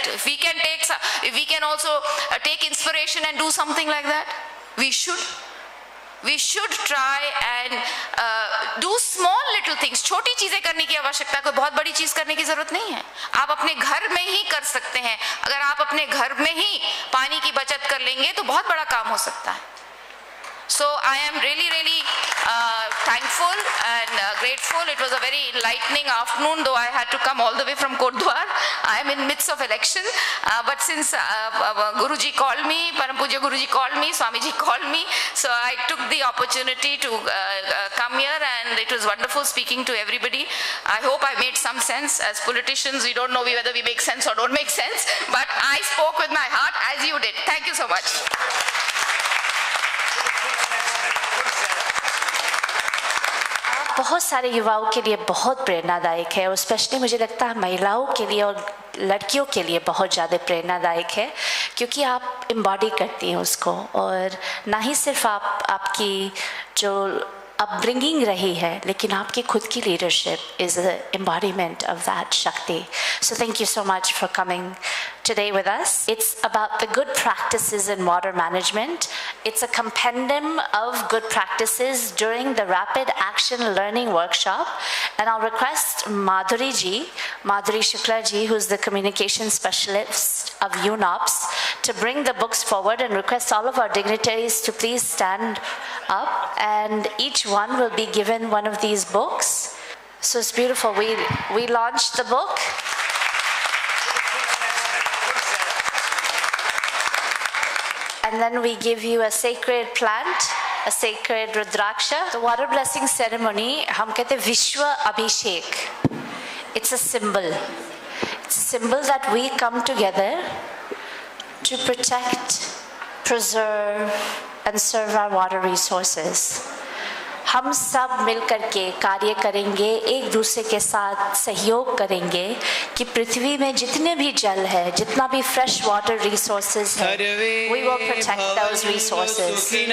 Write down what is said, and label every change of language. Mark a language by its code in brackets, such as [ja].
[en] If we can also take inspiration and do something like that, we should. We should try and do small little things. [hi] छोटी चीजें करने की आवश्यकता, कोई बहुत बड़ी चीज करने की जरूरत नहीं है. आप अपने घर में ही कर सकते हैं. अगर आप अपने घर में ही पानी की बचत कर लेंगे तो बहुत बड़ा काम हो सकता है. [en] So I am really thankful and grateful. It was a very enlightening afternoon, though I had to come all the way from Kotdwar. I am in midst of election, but since Guruji called me, Param Pujya Guruji called me, Swamiji called me, so I took the opportunity to come here, and it was wonderful speaking to everybody. I hope I made some sense. As politicians, we don't know whether we make sense or don't make sense, but I spoke with my heart as you did. Thank you so much. [hi] बहुत सारे युवाओं के लिए बहुत प्रेरणादायक है, और specially मुझे लगता है महिलाओं के लिए और लड़कियों के लिए बहुत ज़्यादा प्रेरणादायक है, क्योंकि आप एम्बॉडी करती हैं उसको, और ना ही सिर्फ आपकी जो upbringing रही है, लेकिन आपकी खुद की [en] leadership is the embodiment of that Shakti. So thank you so much for coming today with us. It's about the good practices in water management. It's a compendium of good practices during the Rapid Action Learning Workshop. And I'll request Madhuri Shukla ji, who's the communication specialist of UNOPS, to bring the books forward, and request all of our dignitaries to please stand up, and each one will be given one of these books. So it's beautiful. We launched the book. And then we give you a sacred plant, a sacred Rudraksha. The water blessing ceremony, [hi] hum kehte Vishwa Abhishek. [en] It's a symbol. It's a symbol that we come together to protect, preserve, and serve our water resources. [hi] हम सब मिलकर के कार्य करेंगे, एक दूसरे के साथ सहयोग करेंगे कि पृथ्वी में जितने भी जल है, जितना भी [en] fresh water resources [hi] है, [en] we will protect those resources.